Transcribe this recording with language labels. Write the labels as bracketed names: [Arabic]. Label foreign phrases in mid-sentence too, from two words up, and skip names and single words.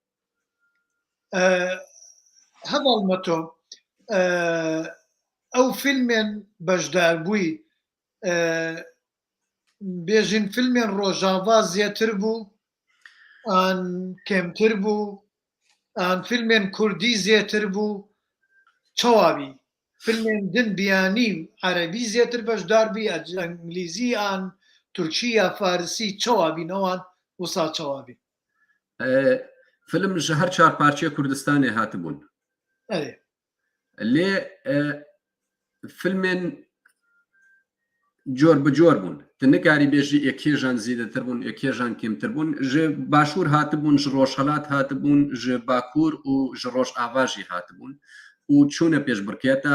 [Kurdish] هەواڵمە تۆ ئەو فیلمێن بەشدار بووی بێژین فیلمێن ڕۆژاوا زیاتر بوو ئان کێمتر بوو ئان فیلمێن کوردی زیاتر بوو چاوابی فیلمێن دن بیانی عەرەبی زیاتر بەشدار بی ئەنگلیزی ئان تورکی یا فارسی چاوابینەوان وسا چاوابی فیلم ji her çar parçeya Kurdistanê hatibûn lê filmên cor bi cor bûn tu nikarî bêjî ekêjan zêdetir bûn ekêjan kêmtir bûn ji başûr hatibûn ji Rojhelat hatibûn ji Bakur û ji Rojava jî hatibûn û çûne pêşbirketa